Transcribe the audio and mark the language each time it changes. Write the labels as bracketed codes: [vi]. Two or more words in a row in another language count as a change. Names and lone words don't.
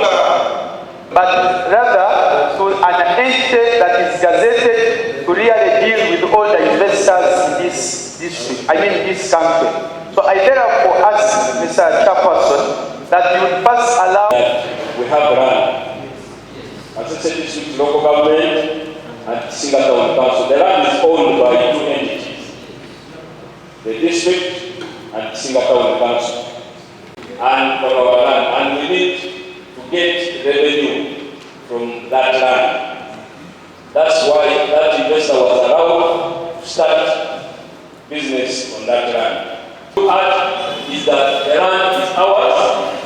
[en] but rather to an entity that is gazetted to really deal with all the investors in this district, this country. So I therefore ask Mr. Chairperson that you would first allow that we have run Kasese district local government and Kizinga town council. The land is owned by two entities, the district and Kizinga town council. And for our land, and we need to get revenue from that land. That's why that investor was allowed to start business on that land. To add is that the land is ours.